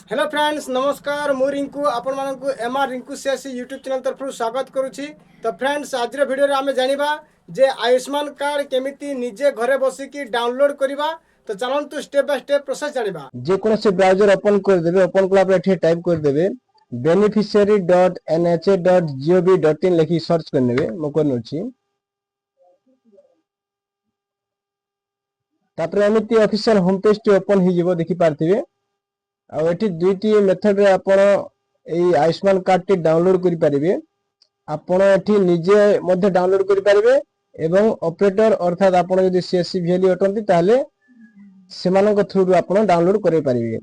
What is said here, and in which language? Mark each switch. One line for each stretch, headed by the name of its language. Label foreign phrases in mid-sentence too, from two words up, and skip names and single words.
English: hello friends
Odia: ନମସ୍କାର ମୁ ରିଙ୍କୁ ଆପଣ ମାନଙ୍କୁ ଏମଆର ରିଙ୍କୁ ସିଏସସି
English: YouTube channel
Odia: ତରଫ ସ୍ୱାଗତ କରୁଛି। ତ ଫ୍ରେଣ୍ଡସ ଆଜି ଭିଡିଓ ରେ ଆମେ ଜାଣିବା ଯେ ଆୟୁଷ୍ମାନ କାର୍ଡ କେମିତି ନିଜେ ଘରେ ବସିକି ଡାଉନଲୋଡ କରିବା। ତ ଚାଲନ୍ତୁ
English: step by step process
Odia: ଜାଣିବା। ଯେ କୋନୋ ସେ
English: browser open
Odia: କର ଦେବେ, ଓପନ କଲା ପର ଏଠି ଟାଇପ କର ଦେବେ beneficiary.nha.gov.in ଲେଖି ସର୍ଚ୍ଚ କର ନେବେ। ମୋ କରନୋ ଛି ତାପର ଏମିତି
English: official home page
Odia: ଟି ଓପନ ହି ଯିବ ଦେଖି ପାରଥିବେ। ଆ ଏଠି ଦୁଇଟି ମେଥଡ ରେ ଆପଣ ଏଇ ଆୟୁଷ୍ମାନ କାର୍ଡ ଟି ଡାଉନଲୋଡ କରି ପାରିବେ। ଆପଣ ଏଠି ନିଜେ ମଧ୍ୟ ଡାଉନଲୋଡ କରି ପାରିବେ ଏବଂ ଅପରେଟର ଅର୍ଥାତ ଆପଣ ଯଦି ସିଏସସି ଭାଲ୍ୟୁ ଅଟନ୍ତି ତାଲେ ସେମାନଙ୍କ ଥ୍ରୁ ରୁ ଆପଣ ଡାଉନଲୋଡ କରି ପାରିବେ।